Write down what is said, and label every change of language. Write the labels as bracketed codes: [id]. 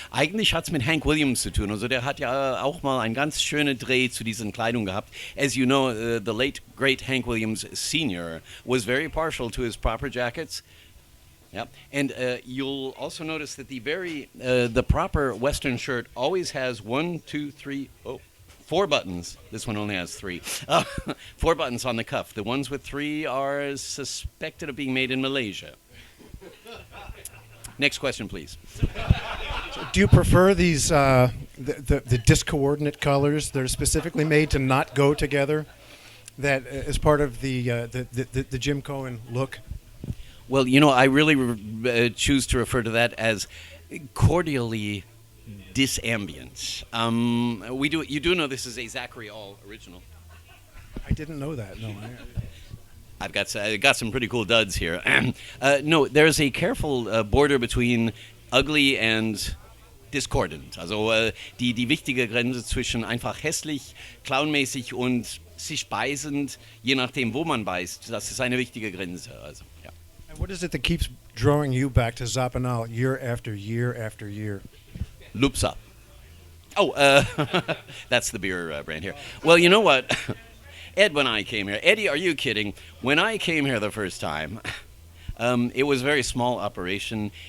[de] Eigentlich hat es mit Hank Williams zu tun. Also der hat ja auch mal einen ganz schönen Dreh zu diesen Kleidung gehabt. [en] As you know, the late, great Hank Williams Sr. was very partial to his proper jackets. Yep. And you'll also notice that the proper Western shirt always has 4 buttons. This one only has 3. 4 buttons on the cuff. The ones with 3 are suspected of being made in Malaysia. Next question, please. Do you prefer these the discoordinate colors that are specifically made to not go together? That is part of the Jim Cohen look. Well, I really choose to refer to that as cordially disambient. You do know this is a Zachary All original. I didn't know that. No. I've got some pretty cool duds here. No, there's a careful border between ugly and discordant. [de] Also die wichtige Grenze zwischen einfach hässlich, clownmäßig und sich beißend, je nachdem, wo man beißt. Das ist eine wichtige Grenze. Also, ja. [en] And what is it that keeps drawing you back to Zappanal year after year after year? Lupsa. Oh, that's the beer brand here. Well, you know what? Ed, when I came here, Eddie, are you kidding? When I came here the first time, it was a very small operation.